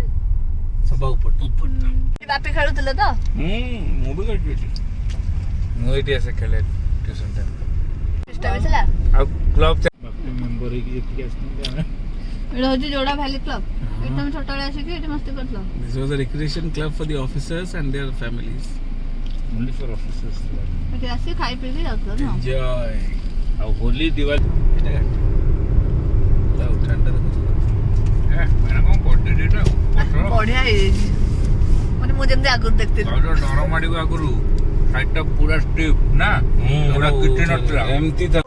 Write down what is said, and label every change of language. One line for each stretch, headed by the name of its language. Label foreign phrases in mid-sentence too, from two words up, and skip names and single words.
Odia: ସବା ଉପର ବାପି ଖେଳୁଥିଲ ତ ମୁଁ ବି ଖେଳୁଛି ଏଠି ମୁଁ ଏଇଠି ଆସେ ଖେଳେ
English: tuition time
Odia: ସିଷ୍ଟମ ଥିଲା ଆଉ
English: club member
Odia: ହେଇକି ଯେତିକି ଆସିଛନ୍ତି ଆମେ ଏଇଟା ହଉଛି ଯୋଡ଼ା ଭ୍ୟାଲି କ୍ଲବ ଏଠି ତମେ ଛୋଟବେଳେ ଆସିକି ଏଠି ମସ୍ତି କରୁଥିଲ
English: This was a recreation club for the officers and their families. Only for officers.
Odia: ଏଠି ଆସିକି ଖାଇ ପିଇକି ଯାଉଥିଲ ନା Enjoy. ଆଉ ହୋଲି ଦିୱାଲି ଏଇଟା ଆଉ ଠାଣ୍ଡା ଦେଖୁଛୁ ମାନେ କ'ଣ କରିଦେଲି ଏଇଟା ବଢିଆ ହେଇଯାଇଛି ମାନେ ମୁଁ ଯେମିତି ଆଗରୁ ଦେଖିଥିଲି ଡର ମାଡ଼ିବ ଆଗରୁ ସାଇଡ୍ଟା ପୁରା ଷ୍ଟିପ୍ ନା ପୁରା କିଛି ନଥିଲା ଏମିତି